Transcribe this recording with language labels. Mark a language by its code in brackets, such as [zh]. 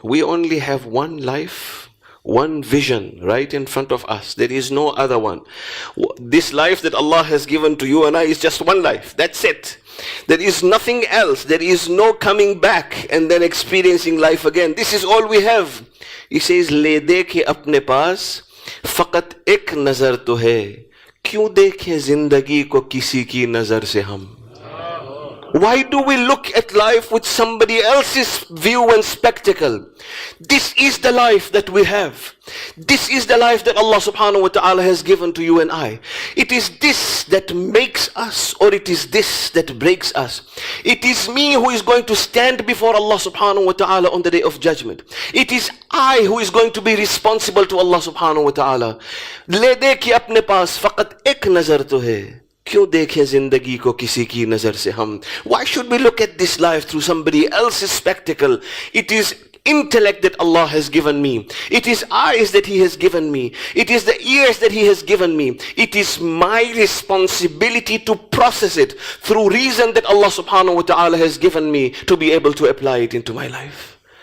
[en] We only have one life, one vision right in front of us. There is no other one. This life that Allah has given to you and I is just one life. That's it. There is nothing else. There is no coming back and then experiencing life again. This is all we have. He says, [hi] ले देखे अपने पास फकत एक नजर तो है, क्यों देखें जिंदगी को किसी की नजर से हम. [en] Why do we look at life with somebody else's view and spectacle? This is the life that we have. This is the life that Allah subhanahu wa ta'ala has given to you and I. It is this that makes us, or it is this that breaks us. It is me who is going to stand before Allah subhanahu wa ta'ala on the day of judgment. It is I who is going to be responsible to Allah subhanahu wa ta'ala. [hi] ले दे कि अपने पास फकत एक नजर तो है, क्यों देखें जिंदगी को किसी की नजर से हम. [en] Why should we look at this life through somebody else's spectacle? It is intellect that Allah has given me. It is eyes that He has given me. It is the ears that He has given me. It is my responsibility to process it through reason that Allah subhanahu wa ta'ala has given me to be able to apply it into my life.